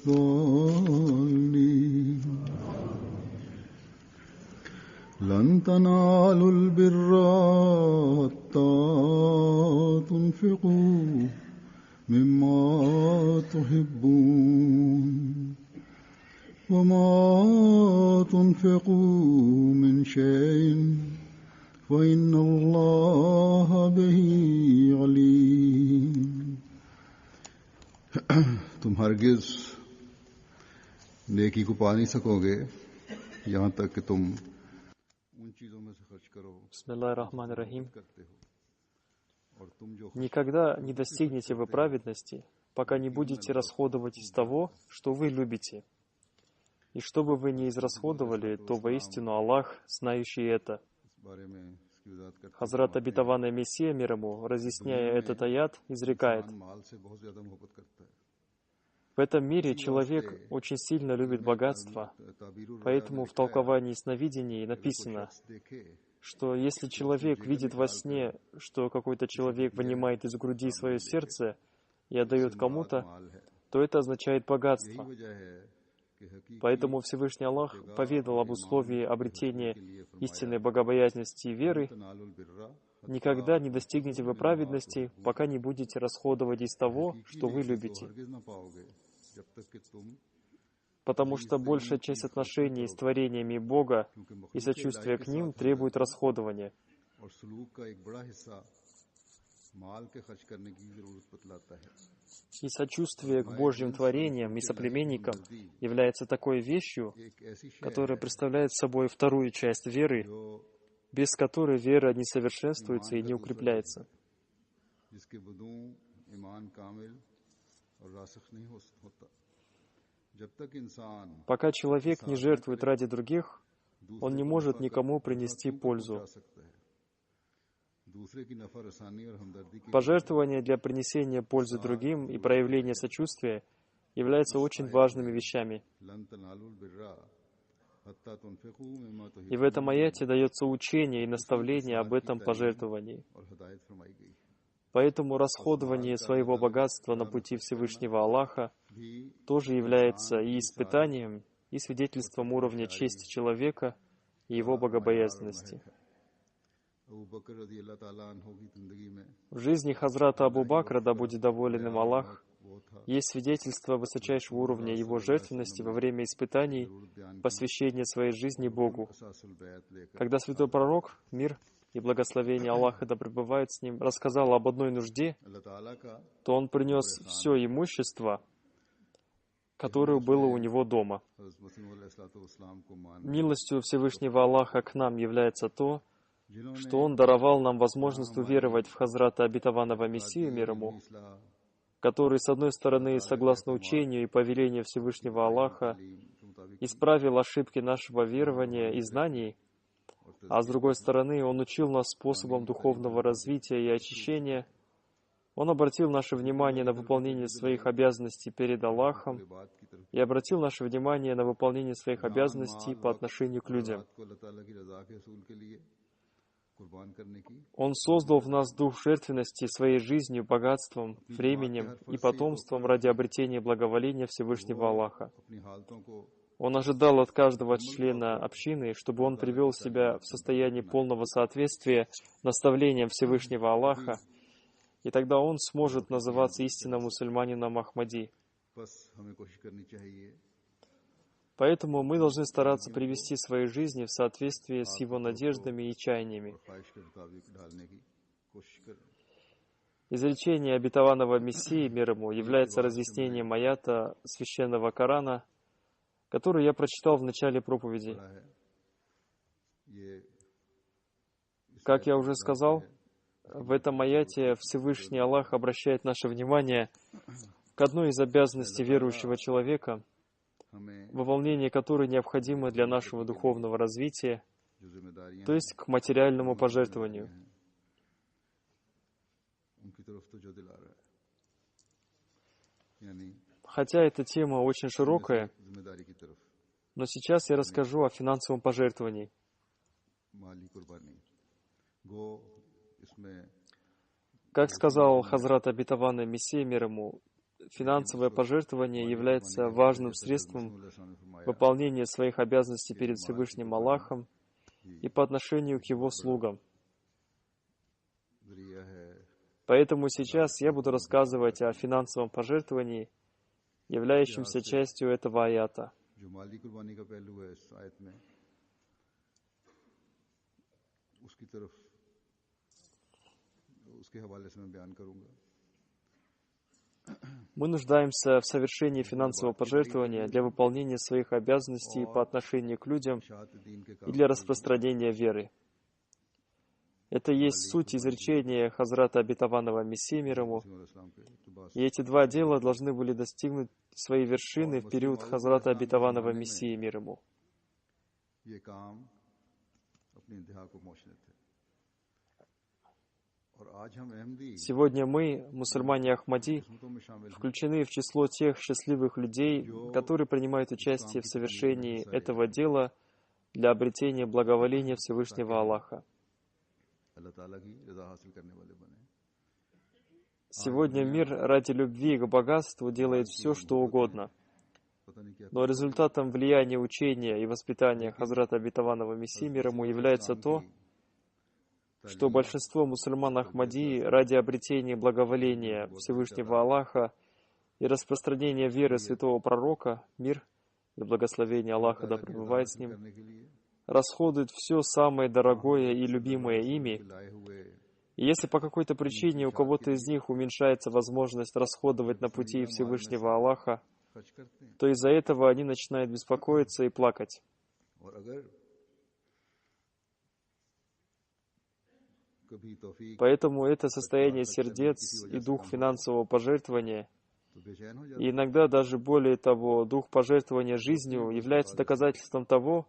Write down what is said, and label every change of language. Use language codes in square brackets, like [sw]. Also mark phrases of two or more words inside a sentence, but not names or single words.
[ar] الضالين لن تنالوا البر حتى تنفقوا مما تحبون وما تنفقوا من شيء فإن الله به [ur] عليم تم ہرگز نیکی کو پا نہیں سکو گے یہاں تک کہ تم ان چیزوں میں سے خرچ کرو [ar] بسم الله الرحمن الرحيم. [ur] کرتے ہو اور تم جو [ru] Никогда не достигнете вы праведности, пока не будете расходовать из того, что вы любите. И что бы вы ни израсходовали, то воистину Аллах, знающий это. [ur] اس بارے میں اس کی وضاحت کرتے [ru] Хазрат обетованный Мессия, мир ему, разъясняя этот аят, изрекает: [ur] ہیں مال سے بہت زیادہ محبت کرتا ہے [ru] в этом мире человек очень сильно любит богатство, поэтому в толковании сновидений написано, [ur] देखे [ru] что если человек видит во сне, что какой-то человек вынимает из груди свое сердце и отдает кому-то, [ur] مال ہے [ru] то это означает богатство. [ur] وجہ ہے کہ حقیقی [ru] Поэтому Всевышний Аллах поведал об условии обретения истинной богобоязненности и веры: [ar] تنالوا البر [ru] никогда не достигнете вы праведности, пока не будете расходовать из того, что вы любите. [ur] ہرگز نہ پاؤ گے جب تک کہ تم [ru] Потому что большая часть отношений с творениями Бога и сочувствия к ним требует расходования. [ur] اور سلوک کا ایک بڑا حصہ مال کے خرچ کرنے کی ضرورت بتلاتا ہے [ru] И сочувствие к Божьим творениям и соплеменникам является такой вещью, [ur] ایک ایسی شے [ru] которая представляет собой вторую часть веры, [ur] जो [ru] без которой вера не совершенствуется и не укрепляется. [ur] جس کے بدوں ایمان کامل اور راسخ نہیں ہوتا جب تک انسان [ru] Пока человек не жертвует ради других, он не может никому принести пользу. [ur] جا سکتا ہے دوسرے کی نفر آسانی اور ہمدردی کی [ru] Пожертвование для принесения пользы другим и проявление сочувствия являются очень важными вещами. [ar] لن تنالوا البر حتى تنفقوا مما [ru] И в этом аяте дается учение и наставление об этом пожертвовании. [ur] اور ہدایت فرمائی گئی [ru] Поэтому расходование своего богатства на пути Всевышнего Аллаха [ur] भी [ru] тоже является и испытанием, и свидетельством уровня чести человека и его богобоязненности. [ur] ابو بکر [ar] رضي الله تعالى عنه [ur] کی زندگی میں [ru] В жизни Хазрата Абу Бакра, да будет доволен им Аллах, [ur] وہ تھا [ru] есть свидетельство высочайшего уровня его жертвенности во время испытаний, посвящения своей жизни Богу. [ur] اثاث البیت لے کر [ru] Когда святой пророк, мир и благословение Аллаха да пребывает с ним, рассказал об одной нужде, [ur] اللہ تعالیٰ کا [ru] то он принес все имущество, которое было у него дома. [ur] حضرت مسیح علیہ السلام کو مان [ru] Милостью Всевышнего Аллаха к нам является то, [ur] जिन्होंने [ru] что Он даровал нам возможность уверовать в Хазрата обетованного Мессию, мир ему, [ur] इस्लाह [ru] который, с одной стороны, согласно учению и повелению Всевышнего Аллаха, [ur] کے مطابق [ru] исправил ошибки нашего верования и знаний, а с другой стороны, Он учил нас способам духовного развития и очищения. Он обратил наше внимание на выполнение своих обязанностей перед Аллахом [ur] بات کی طرف [ru] и обратил наше внимание на выполнение своих обязанностей по отношению к людям. [ur] بات کو اللہ تعالیٰ کی رضا کے اصول کے لیے قربان کرنے کی [ru] Он создал в нас дух жертвенности своей жизнью, богатством, временем и потомством ради обретения благоволения Всевышнего Аллаха. [ur] اپنی حالتوں کو [ru] Он ожидал от каждого члена общины, чтобы он привел себя в состояние полного соответствия наставлениям Всевышнего Аллаха, и тогда он сможет называться истинным мусульманином Ахмади. [ur] بس ہمیں کوشش کرنی چاہیے [ru] Поэтому мы должны стараться привести свои жизни в соответствие с его надеждами и чаяниями. [ur] خواہش کے مطابق ڈھالنے کی کوشش کریں [ru] Изречение обетованного Мессии, мир ему, является разъяснением аята Священного Корана, который я прочитал в начале проповеди. [ur] بڑا ہے یہ [ru] Как я уже сказал, в этом аяте Всевышний Аллах обращает наше внимание к одной из обязанностей верующего человека, [ur] हमें [ru] выполнение которой необходимо для нашего духовного развития, [ur] جو ذمہ داریاں [ru] то есть к материальному пожертвованию. [ur] اس کی طرف تو جو دلا رہا ہے، یعنی [ru] Хотя эта тема очень широкая, [ur] ذمہ داری کی طرف, [ru] но сейчас я расскажу о финансовом пожертвовании. [ur] مالی قربانی، گو اس میں [ru] Как сказал Хазрат Обетованный Мессия мир ему, финансовое пожертвование является важным средством выполнения своих обязанностей перед Всевышним Аллахом и по отношению к Его слугам. [ur] ذریعہ ہے [ru] Поэтому сейчас я буду рассказывать о финансовом пожертвовании, являющемся частью этого аята. [ur] جو مالی قربانی کا پہلو ہے اس آیت میں، اس کی طرف اس کے حوالے سے میں بیان کروں گا. [ru] Мы нуждаемся в совершении финансового пожертвования для выполнения своих обязанностей по отношению к людям [ur] شاعت دین کے [ru] и для распространения веры. Это есть суть изречения Хазрата Обетованного Мессии мир ему. [ur] کام کے اقتباس [ru] И эти два дела должны были достигнуть своей вершины в период Хазрата Обетованного Мессии мир ему. [ur] یہ کام اپنی انتہا کو پہنچنے تھے. اور آج ہم احمدی [ru] Сегодня мы, мусульмане Ахмади, [ur] قسمتوں میں شامل ہیں [ru] включены в число тех счастливых людей, которые принимают участие в совершении этого дела для обретения благоволения Всевышнего Аллаха. [ur] اللہ تعالیٰ کی رضا حاصل کرنے والے بنے. [ru] Сегодня мир ради любви к богатству делает все, что угодно. [ur] پتا نہیں کیا [ru] Но результатом влияния учения и воспитания Хазрата Обетованного Мессии мир ему является то, что большинство мусульман Ахмадии ради обретения благоволения Всевышнего Аллаха и распространения веры святого пророка, мир и благословение Аллаха да пребывает с ним, [ur] کرنے کے لیے [ru] расходуют все самое дорогое и любимое ими. [ur] لائے ہوئے [ru] И если по какой-то причине у кого-то из них уменьшается возможность расходовать на пути Всевышнего Аллаха, [ur] خرچ کرتے ہیں. [ru] то из-за этого они начинают беспокоиться и плакать. [ur] اور اگر کبھی توفیق [ru] Поэтому это состояние сердец и дух финансового пожертвования, [ur] تو بے چین ہو جاتے [ru] и иногда даже более того, дух пожертвования жизнью является доказательством того,